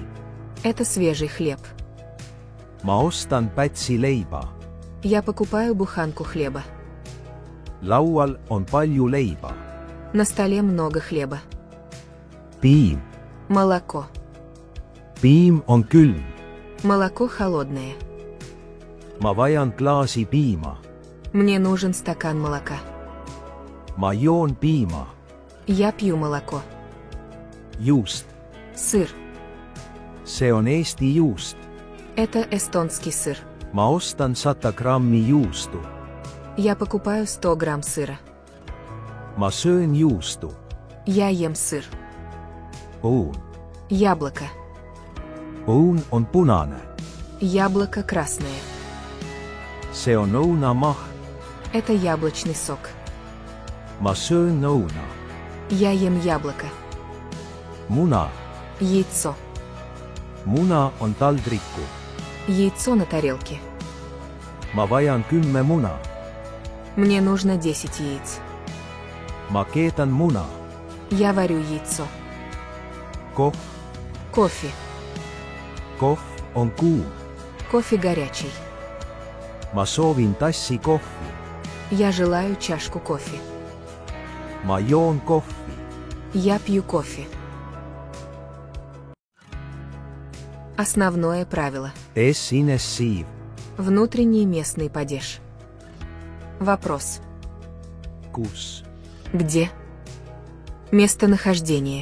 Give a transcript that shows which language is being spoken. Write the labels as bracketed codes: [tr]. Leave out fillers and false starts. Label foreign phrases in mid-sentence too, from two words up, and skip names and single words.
[ru] Это свежий хлеб. [et] Ma ostan pätsi leiba. [ru] Я покупаю буханку хлеба. [et] Laual on palju leiba. [ru] На столе много хлеба. [et] Piim. [ru] Молоко. [et] Piim on külm. [ru] Молоко холодное. [et] Ma vajan klaasi piima. [ru] Мне нужен стакан молока. [et] Ma joon piima. [ru] Я пью молоко. [et] Juust. [ru] Сыр. [et] See on Eesti juust. [ru] Это эстонский сыр. [et] Ma ostan 100 grammi juustu. [ru] Я покупаю 100 грамм сыра. [et] Ma söön juustu. [ru] Я ем сыр. [et] Õun. [ru] Яблоко. [et] Õun on punane. [ru] Яблоко красное. [et] See on õunamahl. [ru] Это яблочный сок. [et] Ma söön õuna. [ru] Я ем яблоко. [et] Muna. [ru] Яйцо. [et] Muna on taldrikul. [ru] Яйцо на тарелке. [et] Ma vajan 10 muna. [ru] Мне нужно 10 яиц. [et] Ma keedan muna. [ru] Я варю яйцо. [et] Kohv. [ru] Кофе. [et] Kohv on kuum. [ru] Кофе горячий. [et] Ma soovin tassi kohvi. [ru] Я желаю чашку кофе. [et] Ma joon kohvi. [ru] Я пью кофе. Основное правило. [et] Esines siiv. [ru] Внутренний местный падеж. Вопрос. [et] Kus. [ru] Где? Местонахождение.